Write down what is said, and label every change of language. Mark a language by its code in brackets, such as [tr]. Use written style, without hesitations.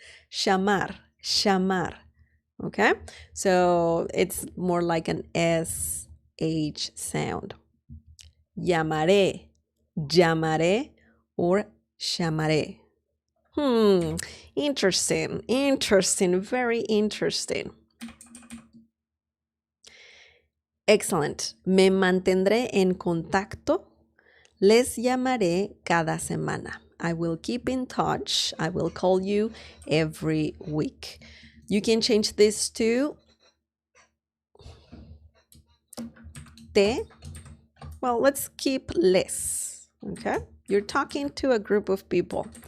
[en] Llamar, llamar. Okay? So it's more like an SH sound. [es] Llamaré, llamaré, or llamaré. [en] Interesting, very interesting. Excellent. [es] Me mantendré en contacto. Les llamaré cada semana. [en] I will keep in touch. I will call you every week. You can change this to te. Well, let's keep les. Okay? You're talking to a group of people.